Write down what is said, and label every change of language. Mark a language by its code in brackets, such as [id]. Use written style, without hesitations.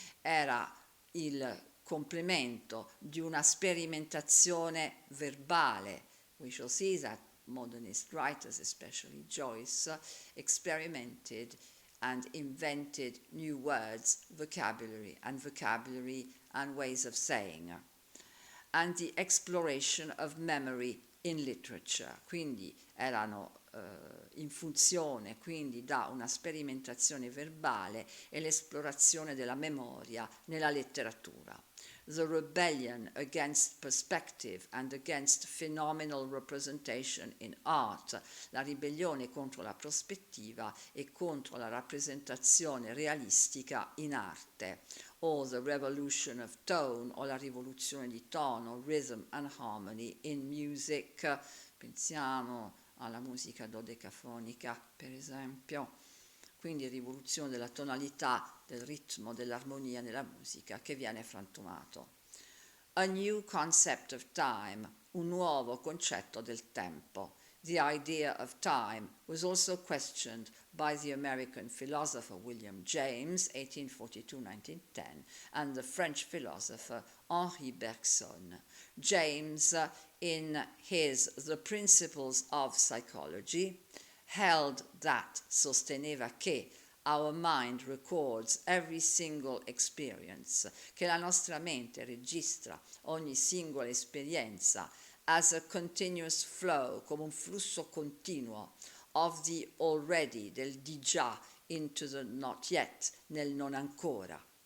[it] Era il complemento di una sperimentazione verbale. [en] We shall see that modernist writers, especially Joyce, experimented and invented new words, vocabulary and ways of saying. And the exploration of memory in literature. [it] Quindi erano in funzione quindi da una sperimentazione verbale e l'esplorazione della memoria nella letteratura. [en] The rebellion against perspective and against phenomenal representation in art, [it] la ribellione contro la prospettiva e contro la rappresentazione realistica in arte, [en] or the revolution of tone, [it] o la rivoluzione di tono, [en] rhythm and harmony in music. [it] Pensiamo alla musica dodecafonica, per esempio, quindi rivoluzione della tonalità, del ritmo, dell'armonia nella musica che viene frantumato. [en] a new concept of time, [it] un nuovo concetto del tempo. [en] The idea of time was also questioned by the American philosopher William James, 1842-1910, and the French philosopher Henri Bergson. James, in his The Principles of Psychology, held that, [it] sosteneva che, [en] our mind records every single experience, [it] che la nostra mente registra ogni singola esperienza [en] as a continuous flow, [it] come un flusso continuo [en] of the already, [it] del di già, [en] into the not yet, [it] nel non ancora.